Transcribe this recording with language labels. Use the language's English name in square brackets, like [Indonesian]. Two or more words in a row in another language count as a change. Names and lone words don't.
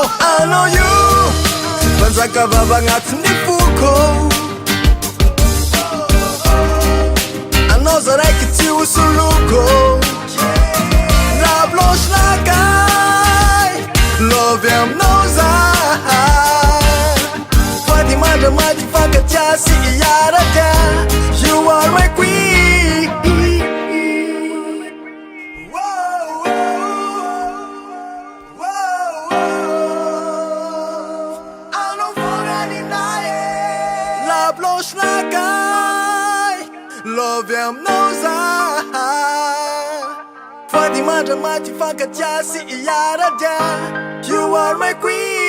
[Malagasy] anao io manjaka vava agnatin'ny foko anao za raiky tsy hosoloko lablosy nakay lovy aminao zahay fady mandramady fankatsiasy iaraka [English] you are my queen. [Malagasy] Lablosy nakay lovy aminao zahay fady mandramady fankatsiasy iaraka [English] you are my queen.